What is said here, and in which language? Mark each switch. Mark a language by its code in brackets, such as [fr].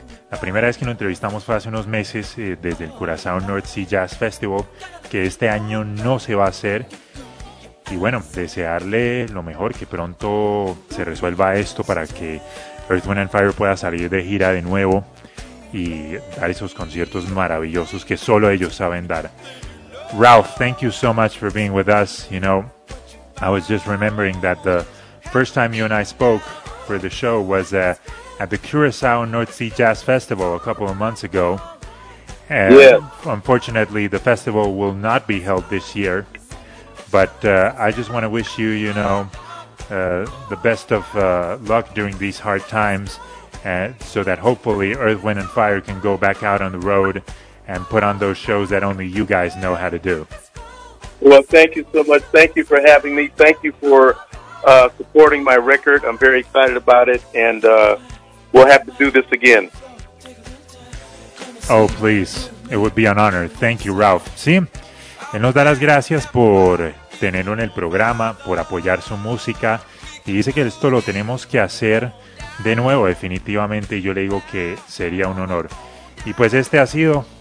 [es] La primera vez que lo entrevistamos fue hace unos meses desde el Curazao North Sea Jazz Festival, que este año no se va a hacer. Y bueno, desearle lo mejor, que pronto se resuelva esto para que Earth, Wind & Fire pueda salir de gira de nuevo y dar esos conciertos maravillosos que solo ellos saben dar. [en] Ralph, thank you so much for being with us. You know, I was just remembering that the first time you and I spoke for the show was at the Curaçao North Sea Jazz Festival a couple of months ago. And yeah. Unfortunately, the festival will not be held this year. But I just want to wish you, you know, the best of luck during these hard times so that hopefully Earth, Wind & Fire can go back out on the road and put on those shows that only you guys know how to do. Well, thank you so much. Thank you for having me. Thank you for supporting my record. I'm very excited about it, and we'll have to do this again. Oh, please. It would be an honor. Thank you, Ralph. [es] Sí, él nos da las gracias por tenerlo en el programa, por apoyar su música, y dice que esto lo tenemos que hacer de nuevo, definitivamente. Yo le digo que sería un honor. Y pues este ha sido...